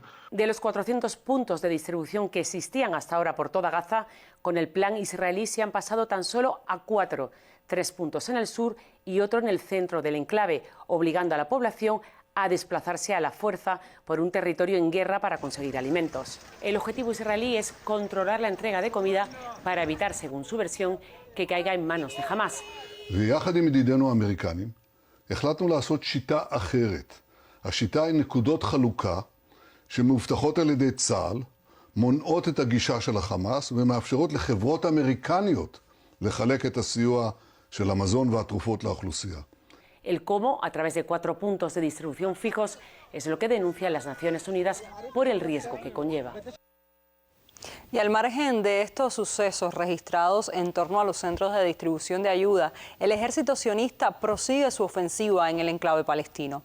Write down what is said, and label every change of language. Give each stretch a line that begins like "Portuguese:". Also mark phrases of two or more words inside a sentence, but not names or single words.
Spanish: De los 400 puntos de distribución que existían hasta ahora por toda Gaza, con el plan israelí se han pasado tan solo a 4, 3 puntos en el sur y otro en el centro del enclave, obligando a la población a desplazarse a la fuerza por un territorio en guerra para conseguir alimentos. El objetivo israelí es controlar la entrega de comida para evitar, según su versión, que caiga en manos de Hamás.
Hebrew: ויחד עם ידידינו האמריקנים, החלטנו לעשות שיטה אחרת. השיטה היא נקודות חלוקה שמאובטחות על ידי צה"ל, מונעות את הגישה של החמאס ומאפשרות לחברות אמריקניות לחלק את הסיוע של המזון והתרופות לאוכלוסייה.
Spanish: El cómo, a través de 4 puntos de distribución fijos, es lo que denuncian las Naciones Unidas por el riesgo que conlleva. Y al margen de estos sucesos registrados en torno a los centros de distribución de ayuda, el ejército sionista prosigue su ofensiva en el enclave palestino.